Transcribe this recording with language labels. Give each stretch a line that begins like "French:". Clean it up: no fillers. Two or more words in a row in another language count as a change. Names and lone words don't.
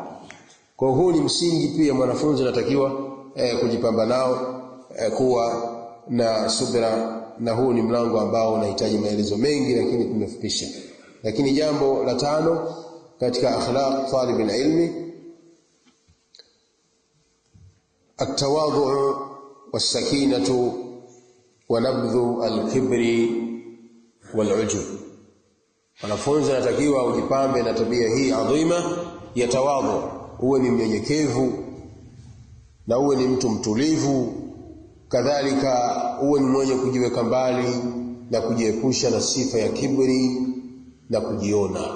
Swahili: Kwa huu ni msingi pia mwanafunzi anatakiwa kujipamba nao, kuwa na subra, na huu ni mlango ambao unahitaji maelezo mengi lakini tumefupisha. Lakini jambo la 5 katika
Arabic: أخلاق طالب العلم, التواضع والسكينة ونبذ الكبر والعجب.
Swahili: Wanafunzi anatakiwa ujipambe na tabia hii adhima ya tawadhu, uwe ni mnyenyekevu na uwe ni mtu mtulivu, kadhalika uwe ni mwenye kujiweka mbali na kujiepusha na sifa ya kibri na kujiona.